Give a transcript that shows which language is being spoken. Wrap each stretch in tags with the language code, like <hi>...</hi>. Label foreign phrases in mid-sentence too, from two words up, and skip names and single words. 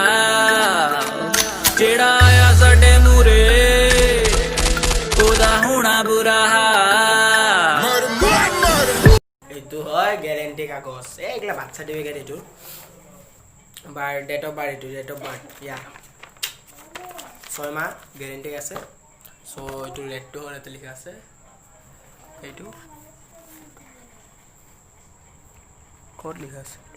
<pa>ਜੇੜਾ ਆਇਆ ਸਾਡੇ ਮੂਹਰੇ ਓਦਾ ਹੋਣਾ ਬੁਰਾ ਹਾਲ।</pa> <as>এইটো হয় গেৰেণ্টি কাগজ, এইগিলা</as> <en>birth certificate,</en> <as>এইটো</as> <en>date of birth,</en> <as>এইটো</as> <en>date of birth,</en> <as>ইয়া 6 মাহ গেৰেণ্টি আছে। চ' এইটো ৰেটটো হ'ল, ইয়াতে লিখা আছে, এইটো ক'ত লিখা আছে?</as>